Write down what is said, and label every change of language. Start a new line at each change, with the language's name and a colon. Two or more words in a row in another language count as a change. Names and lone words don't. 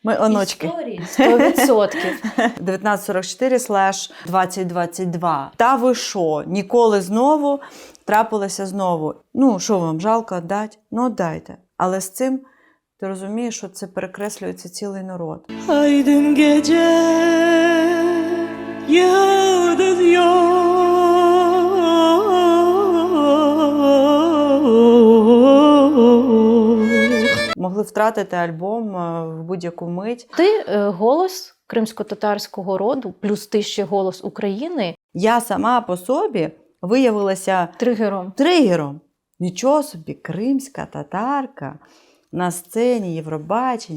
Ukrainian: Ми оночки. 100%. 1944/2022. Та ви що? Ніколи знову трапилося знову. Ну, що вам, жалко віддати? Ну, віддайте. Але з цим ти розумієш, що це перекреслюється цілий народ.
Crimean Tatar: Aydın gece yıldız yok.
Ukrainian: Могли втратити альбом в будь-яку мить. Ти голос кримсько-татарського роду, плюс ти ще голос України. Я сама по собі виявилася Тригером. Нічого собі, кримська татарка на сцені Євробачення.